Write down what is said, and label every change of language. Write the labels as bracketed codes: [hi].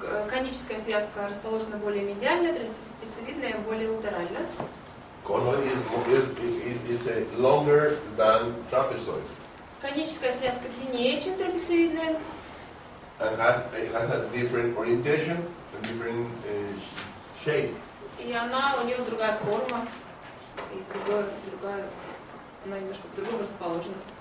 [ru] Коническая связка расположена более медиально, трапециевидная более латерально. [en] Conoid is longer than trapezoid. [ru] Коническая связка длиннее, чем трапециевидная. [en] And it has a different orientation and different shape. [ru] И у нее другая форма, и другая, она немножко по-другому расположена.